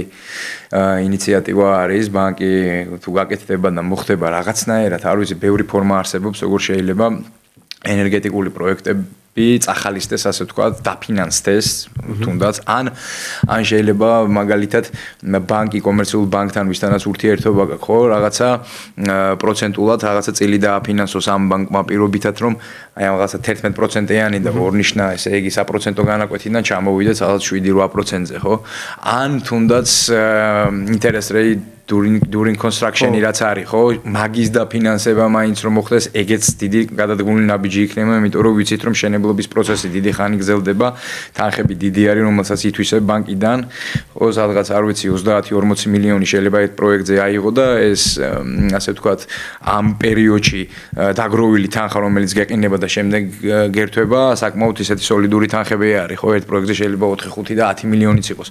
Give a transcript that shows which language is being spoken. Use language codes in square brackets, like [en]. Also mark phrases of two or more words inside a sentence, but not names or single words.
[ka] ინიციატივა არის, ბანკი თუ გაკეთდება და მოხდება რაღაცნაირად, არ ვიცი, ბევრი ფორმა არსებობს, როგორ შეიძლება ენერგეტიკული პროექტები წახალისდეს, ასე ვთქვათ, დაფინანსდეს, თუნდაც ან შეიძლება მაგალითად ბანკი კომერციულ ბანკთან ვისთანაც ურთიერთობა გაქვს, ხო, რაღაცა პროცენტულად რაღაცა წილი დააფინანსოს ამ ბანკმა პირობითად, რომ აი რაღაცა 11%-იანი და ორნიშნა, ესე იგი საპროცენტო განაკვეთიდან ჩამოვიდეს რაღაც 7-8%-ზე, ხო? ან თუნდაც [en] interest rate during construction- [ka] ი რაც არის, ხო? მაგის დაფინანსება მაინც რომ მოხდეს, ეგეც დიდი გადადგმული ნაბიჯი იქნება, იმიტომ რომ ვიცით რომ მშენებლობის პროცესი დიდი ხანი გრძელდება, თანხები დიდი არის, რომელსაც ითვისებ ბანკიდან, ხო, სადღაც არ ვიცი 30-40 მილიონი შეიძლება ერთ პროექტზე აიღო და ეს ასე ვთქვათ, ამ პერიოდში დაგროვილი თანხა, რომელიც გეყინება და შემდეგ გერთვება, საკმაოდ ისეთი სოლიდური თანხები არის, ხო, ერთ პროექტზე შეიძლება 4-5 და 10 მილიონიც იყოს.